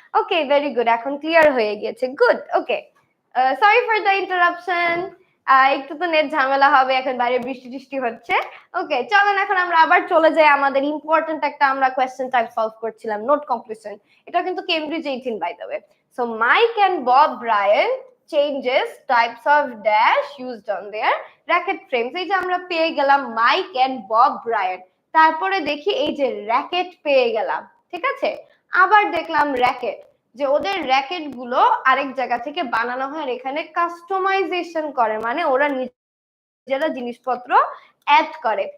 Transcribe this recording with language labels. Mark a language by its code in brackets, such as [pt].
[bn] ওকে, very good, এখন clear হয়ে গিয়েছে, good. Okay, [en] sorry for the interruption, [bn] একটু তো নেট ঝামেলা হবে, এখন বাইরে বৃষ্টি টিষ্টি হচ্ছে। ওকে, চলেন এখন আমরা আবার চলে যাই আমাদের ইম্পর্টেন্ট একটা, আমরা কোয়েশ্চেন টাইপ সলভ করছিলাম, নোট কমপ্লিশন। এটা কিন্তু Cambridge 18 by the way. [en] So Mike and Bob Brian changes types of dash used on their racket frames। [bn] এই যে আমরা পেয়ে গেলাম মাইক এন্ড বব ব্রায়ান, তারপরে দেখি এই যে র্যাকেট পেয়ে গেলাম, ঠিক আছে? আবার দেখলাম র্যাকেট, যে ওদের র্যাকেট গুলো আরেক জায়গা থেকে বানানো হয়, এখানে কাস্টমাইজেশন করে, মানে ওরা নিজেরা জিনিসপত্র অ্যাড করে।